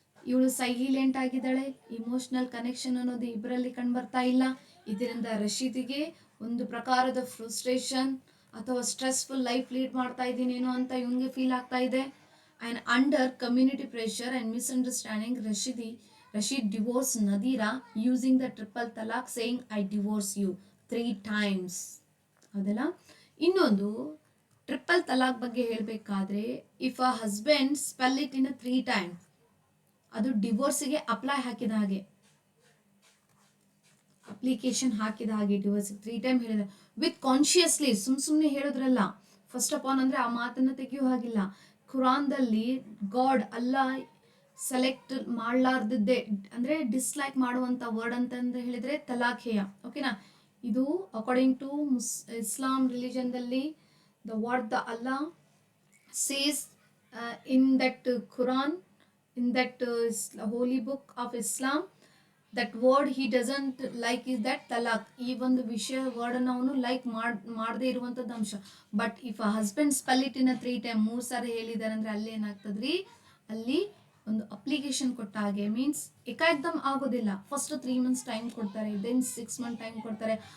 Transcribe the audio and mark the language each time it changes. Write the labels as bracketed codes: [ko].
[kn] ಇವಳು ಸೈಲೆಂಟ್ ಆಗಿದ್ದಾಳೆ, emotional connection ಅನ್ನೋದು ಇಬ್ಬರಲ್ಲಿ ಕಂಡು ಬರ್ತಾ ಇಲ್ಲ. ಇದರಿಂದ ರಶೀದಿಗೆ ಒಂದು ಪ್ರಕಾರದ ಫ್ರಸ್ಟ್ರೇಷನ್ ಅಥವಾ ಸ್ಟ್ರೆಸ್ಫುಲ್ ಲೈಫ್ ಲೀಡ್ ಮಾಡ್ತಾ ಇದ್ದೀನೇನೋ ಅಂತ ಇವನಿಗೆ ಫೀಲ್ ಆಗ್ತಾ ಇದೆ. [en] And under community pressure and misunderstanding Rashid divorced Nadira using the triple talaq, saying I divorce you 3 times. [kn] ಹೌದಲ್ಲ? ಇನ್ನೊಂದು ಟ್ರಿಪಲ್ ತಲಾಕ್ ಬಗ್ಗೆ ಹೇಳಬೇಕಾದ್ರೆ, [en] if a husband spell it in 3 times, [kn] ಅದು ಡಿವೋರ್ಸಿಗೆ ಹಾಕಿದ ಹಾಗೆ, ಅಪ್ಲಿಕೇಶನ್ ಹಾಕಿದ ಹಾಗೆ. ಡಿವೋರ್ಸ್ 3 times ಹೇಳಿದ್ರೆ [en] with consciously, [kn] ಸುಮ್ಮನೆ ಹೇಳೋದ್ರಲ್ಲ. [en] first of all [kn] ಅಂದರೆ ಆ ಮಾತನ್ನು ತೆಗೆಯೋ ಹಾಗಿಲ್ಲ. ಖುರಾನ್ದಲ್ಲಿ ಗಾಡ್ ಅಲ್ಲಾ ಸೆಲೆಕ್ಟ್ ಮಾಡಲಾರ್ದಿದ್ದೆ, ಅಂದರೆ ಡಿಸ್ಲೈಕ್ ಮಾಡುವಂಥ ವರ್ಡ್ ಅಂತಂದ್ರೆ ಹೇಳಿದರೆ ತಲಾಖೇಯ. ಓಕೆನಾ? [en] ಇದು according to Islam ರಿಲಿಜನ್ದಲ್ಲಿ the word the Allah says in that Quran, in that holy book of Islam, that word he doesn't like is that talaq. [kn] ಈ ಒಂದು ವಿಷಯ ವರ್ಡನ್ನು ಅವನು ಲೈಕ್ ಮಾಡದೇ ಇರುವಂಥದ್ದು ಅಂಶ. [en] but if a husband spell it in 3 times, [kn] 3 ಸಾರಿ ಹೇಳಿದ್ದಾರೆ ಅಂದರೆ ಅಲ್ಲಿ ಏನಾಗ್ತದ್ರಿ, ಅಲ್ಲಿ ಒಂದು ಅಪ್ಲಿಕೇಶನ್ ಕೊಟ್ಟ ಹಾಗೆ. ಮೀನ್ಸ್ ಏಕಾಏಕ್ದಮ್ ಆಗೋದಿಲ್ಲ. ಫಸ್ಟ್ 3 months ಟೈಮ್ ಕೊಡ್ತಾರೆ, ದೆನ್ 6 months ಟೈಮ್ ಕೊಡ್ತಾರೆ.